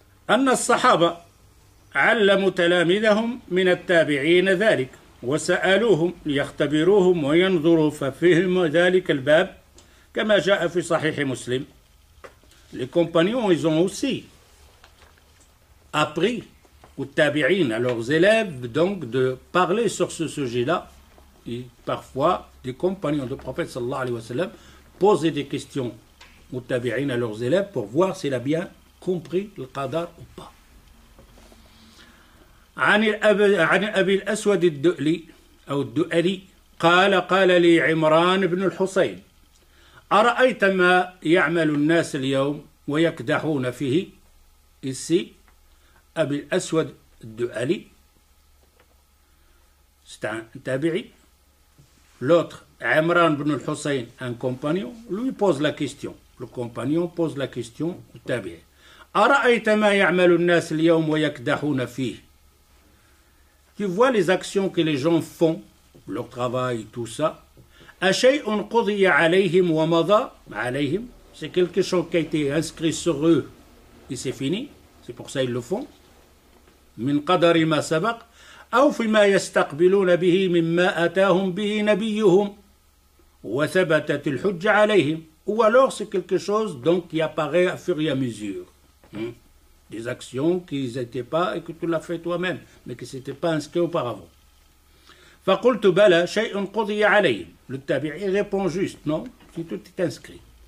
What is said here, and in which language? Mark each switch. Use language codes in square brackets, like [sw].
[ar] أن الصحابة علموا تلاميذهم من التابعين ذلك وسألوهم ليختبروهم وينظروا ففهم ذلك الباب كما جاء في صحيح مسلم. [fr] Les compagnons, ils ont aussi appris aux tabi'in, à leurs élèves, donc de parler sur ce sujet-là. Et parfois, des compagnons du prophète sallallahu alayhi wa sallam posaient des questions aux tabi'in, à leurs élèves, pour voir s'il a bien compris le qadar ou pas. [ar] عن أبي الأسود الدؤلي أو الدؤلي قال لي عمران بن الحصين أرأيت ما يعمل الناس اليوم ويكدحون فيه. [fr] Ici, أبي الأسود الدؤلي, c'est un tabi'i. L'autre, Imran ibn al-Hussein, un compagnon, lui pose la question. Le compagnon pose la question au tabi'i. [ar] أرأيت ما يعمل الناس اليوم ويكدحون فيه. [fr] Tu vois les actions que les gens font, leur travail, tout ça. [ar] أشيء قضي عليهم ومضى عليهم. [fr] C'est quelque chose qui a été inscrit sur eux et c'est fini. C'est pour ça ils le font. [ar] من قدر ما سبق أو فيما يستقبلون به مما أتاهم به نبيهم وثبتت الحجة عليهم. [fr] Ou alors c'est quelque chose donc qui apparaît à fur et à mesure. Des actions qui n'étaient pas et que tu l'as fait toi-même, mais qui ne s'étaient pas inscrits auparavant. [ar] فقلت بلى شيء قضي عليهم. [fr] Le tabi'i répond juste, non, si tout est inscrit.